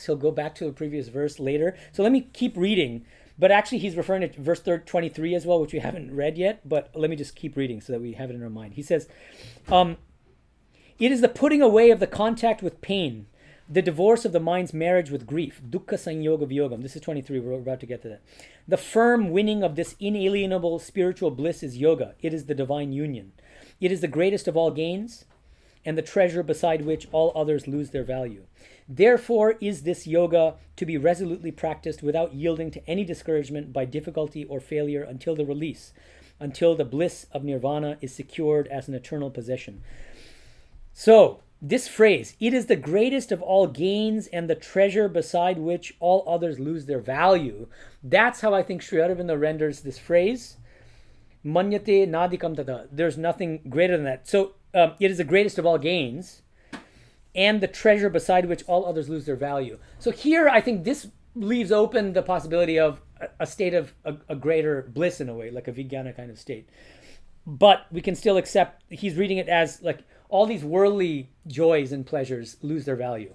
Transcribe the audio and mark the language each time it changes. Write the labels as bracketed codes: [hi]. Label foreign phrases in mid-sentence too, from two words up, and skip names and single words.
[en] He'll go back to a previous verse later. So let me keep reading. But actually, he's referring to verse 23 as well, which we haven't read yet. But let me just keep reading so that we have it in our mind. He says, it is the putting away of the contact with pain, the divorce of the mind's marriage with grief, [sa] dukkha sanyoga viyogam. [en] This is 23. We're about to get to that. The firm winning of this inalienable spiritual bliss is yoga. It is the divine union. It is the greatest of all gains and the treasure beside which all others lose their value. Therefore is this yoga to be resolutely practiced without yielding to any discouragement by difficulty or failure until the release, until the bliss of nirvana is secured as an eternal possession. So, this phrase, it is the greatest of all gains and the treasure beside which all others lose their value. That's how I think Sri Aurobindo renders this phrase. [sa] Manyate nadikam tada. [en] There's nothing greater than that. So, it is the greatest of all gains and the treasure beside which all others lose their value. So here, I think this leaves open the possibility of a state of a greater bliss in a way, like a vijnana kind of state. But we can still accept, he's reading it as like all these worldly joys and pleasures lose their value.